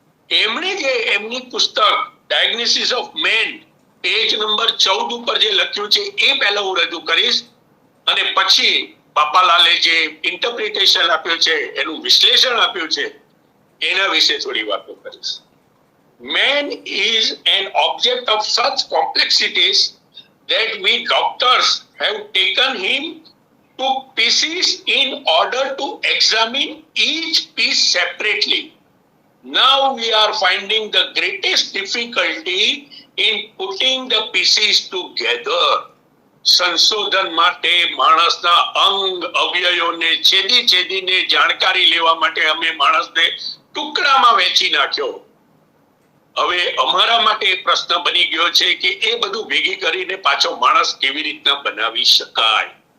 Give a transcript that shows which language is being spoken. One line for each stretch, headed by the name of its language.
Gujarati: એમણે જે એમની પુસ્તક diagnosis of main page number 14 ઉપર જે લખ્યું છે એ પહેલા હું રજૂ કરીશ, અને પછી બાપાલાલે જે ઇન્ટરપ્રિટેશન આપ્યું છે, એનું વિશ્લેષણ આપ્યું છે, એના વિશે થોડી વાતો કરીશ.
English: Man is an object of such complexities that we doctors have taken him to pieces in order to examine each piece separately. Now we are finding the greatest difficulty in putting the pieces together.
Gujarati: સંશોધન માટે માણસના અંગ અવયવોને છેદીને જાણકારી લેવા માટે અમે માણસને ટુકડામાં વહેંચી નાખ્યો. હવે અમારા માટે પ્રશ્ન બની ગયો છે કે એ બધું ભેગી કરીને પાછો માણસ કેવી રીતના બનાવી શકાય.